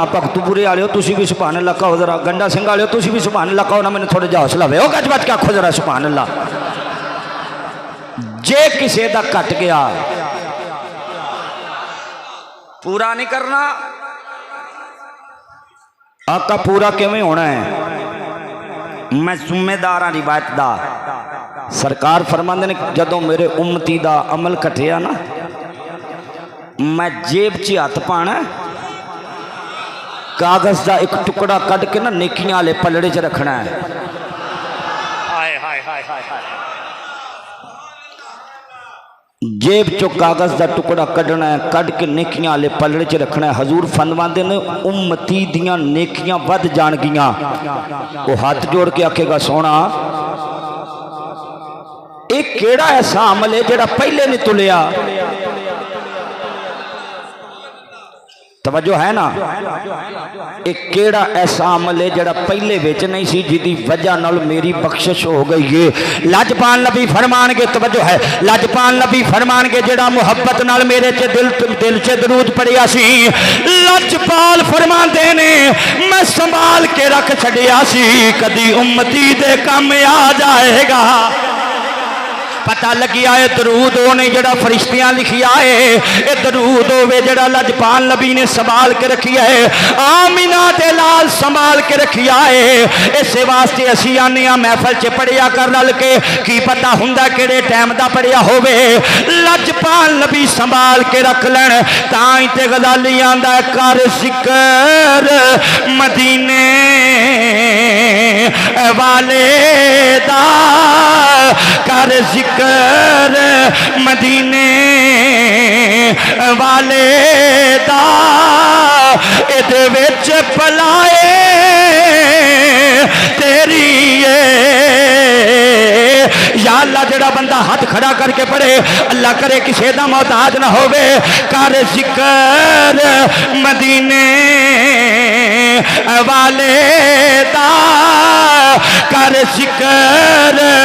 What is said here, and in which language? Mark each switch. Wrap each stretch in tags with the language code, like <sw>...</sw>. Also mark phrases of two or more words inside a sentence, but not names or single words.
<pa>پختپورے والے ہو تسی بھی</pa> <ar>سبحان اللہ</ar> <pa>کہو ذرا، گنڈا سنگھ والے ہو تسی بھی</pa> <ar>سبحان اللہ</ar> <pa>کہو نا، میں نے تھوڑے جا حوصلہ ہوئے، گج بج کے آکھو ذرا</pa> <ar>سبحان اللہ۔</ar> <pa>جے کسے دا کٹ گیا پورا نہیں کرنا، آقا پورا کیویں ہونا ہے؟ میں ذمہ دار ہاں روایت دا۔ سرکار فرماندے نے جدوں میرے امتی دا عمل کٹیا نا میں جیب چ ہاتھ پانا، کاغذ دا ایک ٹکڑا کٹ کے نا نیکیاں والے پلڑے چ رکھنا ہے۔ جیب چو کاغذ دا ٹکڑا کڈنا ہے، کڈ کے نیکیاں والے پلڑے چ رکھنا ہے۔ حضور فرماندے نے امتی دیاں نیکیاں ود جان گیاں۔ وہ ہاتھ جوڑ کے آکھے گا سونا ایک کیڑا ایسا عمل ہے جڑا پہلے نہیں تلیا؟ توجہ ہے نا؟ ایک کیڑا ایسا عمل ہے جڑا پہلے وچ نہیں سی جدی وجہ نال میری بخشش ہو گئی ہے۔ لاجپال نبی فرمان کے، توجہ ہے، لاجپال نبی فرمان کے جڑا محبت نال میرے چ دل چ درود پڑیا سی، لاجپال فرمان دے نے میں سنبھال کے رکھ چھڈیا سی، کدی امتی دے کام آ جائے گا۔ پتہ لگی آئے درود ہونے جڑا فرشتیاں لکھی آئے، اے درود ہوئے جڑا لجپال نبی نے سنبھال کے رکھی ہے، آمینہ دے لال سنبھال کے رکھی آئے۔ اسے واسطے اسی آنے محفل چے پڑھیا کر رل کے، کی پتہ ہندہ کیڑے ٹائم دا پڑھیا ہوئے، لجپال نبی سنبھال کے رکھ لین۔ تائیں تے غزالی آندہ کر ذکر مدینے والے دا، کر ذکر مدینے والے دا، اے وچ پلائے تیری یا اللہ جڑا بندہ ہاتھ کھڑا کر کے پڑھے اللہ کرے کسی دا محتاج نہ ہوئے کر ذکر مدینے والے دا کر ذکر</pa>